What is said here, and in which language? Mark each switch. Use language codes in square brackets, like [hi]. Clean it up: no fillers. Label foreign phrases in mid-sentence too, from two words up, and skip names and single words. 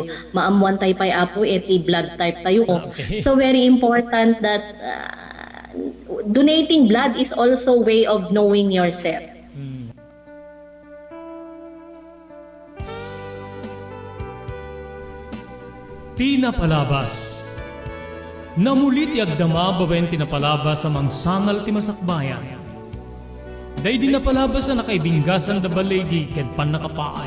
[ilo] Maamuan tayo pay apo iti blood type tayo. Okay. [en] So very important that donating blood is also way of knowing yourself. [ilo] Tinapalabas. Namulit ti agdama babaen tinapalabas sa mangsangal ti masakbayan. Day dinapalabas na nakaibinggasan da balegi ken panakapaay.